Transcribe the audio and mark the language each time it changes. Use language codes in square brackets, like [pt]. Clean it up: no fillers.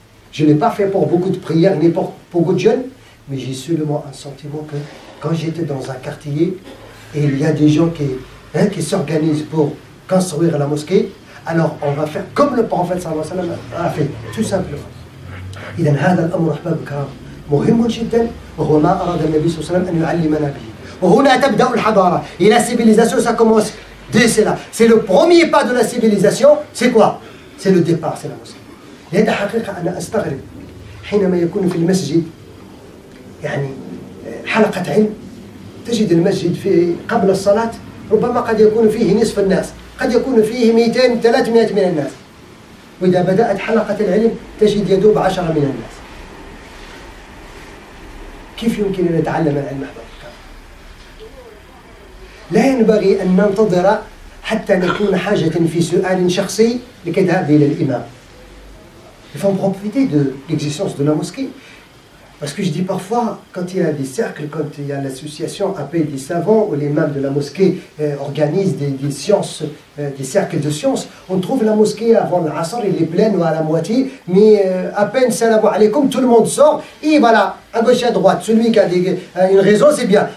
[fr] Je ne l'ai pas fait pour beaucoup de prières, ni pour beaucoup de jeunes, mais j'ai seulement un sentiment que quand j'étais dans un quartier, et il y a des gens qui s'organisent pour construire la mosquée, alors on va faire comme le prophète sallallahu alayhi wa sallam a fait, tout simplement. [ar] إذا هذا الأمر أحباب الكرام مهم جدا وهو ما أراد النبي صلى الله عليه وسلم أن يعلمنا به. وهنا تبدأ الحضارة. [fr] Et la civilisation, ça commence dès cela. C'est le premier pas de la civilisation. C'est quoi? C'est le départ, c'est la mosquée. [ar] لهذا حقيقة أنا أستغرب حينما يكون في المسجد يعني حلقة علم، تجد المسجد في قبل الصلاة ربما قد يكون فيه نصف الناس، قد يكون فيه 200 300 من الناس، وإذا بدأت حلقة العلم تجد يدوب 10 من الناس. كيف يمكن أن نتعلم العلم أحباب الكرام؟ لا ينبغي أن ننتظر حتى نكون حاجة في سؤال شخصي لكذهاب إلى الإمام. [fr] Il faut en profiter de l'existence de la mosquée. Parce que je dis parfois, quand il y a des cercles, quand il y a l'association appelle des savants, ou les imams de la mosquée organisent des sciences, des cercles de sciences, on trouve la mosquée avant l'Asr, elle est pleine ou à la moitié, mais à peine salam alaykoum, tout le monde sort, et voilà, à gauche et à droite, celui qui a une raison, c'est bien.